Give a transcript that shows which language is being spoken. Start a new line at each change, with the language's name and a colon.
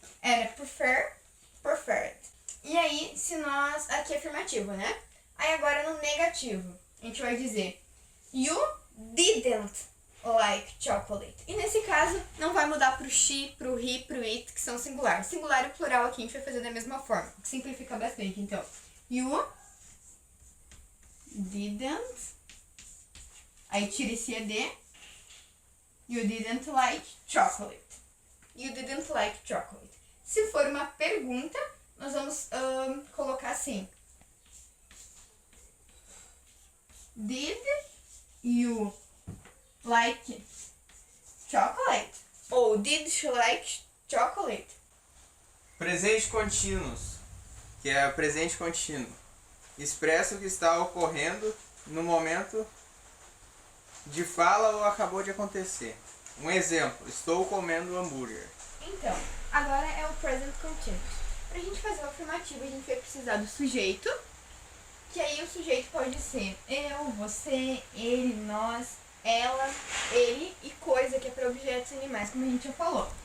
Portuguese: Era prefer, preferred. E aí, se nós... Aqui é afirmativo, né? Aí agora no negativo, a gente vai dizer
English: you didn't like chocolate.
Portuguese: E nesse caso, não vai mudar pro she, pro he, pro it, que são singular. Singular e plural aqui a gente vai fazer da mesma forma, que simplifica bastante. Então, you didn't, aí tira esse ed,
English: you didn't like chocolate. You didn't like chocolate.
Portuguese: Se for uma pergunta, nós vamos colocar assim.
English: Did you like chocolate? Ou did she like chocolate?
Portuguese: Presente contínuos, que é presente contínuo. Expressa o que está ocorrendo no momento de fala ou acabou de acontecer. Um exemplo: estou comendo hambúrguer. Então, agora é o present continuous. Para a gente fazer o afirmativo, a gente vai precisar do sujeito, que aí o sujeito pode ser eu, você, ele, nós, ela, ele e coisa, que é para objetos animais, como a gente já falou.